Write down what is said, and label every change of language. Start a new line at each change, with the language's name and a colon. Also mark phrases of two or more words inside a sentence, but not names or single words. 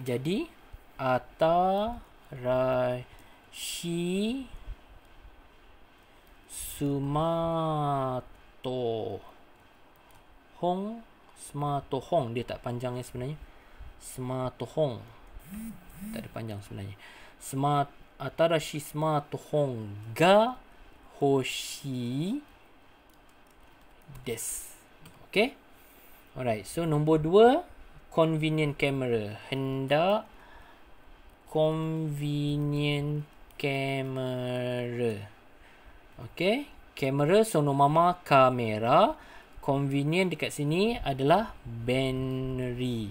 Malay: Jadi atarashi smartphone dia tak panjang sebenarnya. Smartphone tak ada panjang sebenarnya.
Japanese: Atarashi smartphone ga hoshi desu.
English: Okay, alright, so nombor 2 convenient camera.
Malay: Hendak convenient kamera. Okey, kamera sonomama kamera. Convenient dekat sini adalah Benri.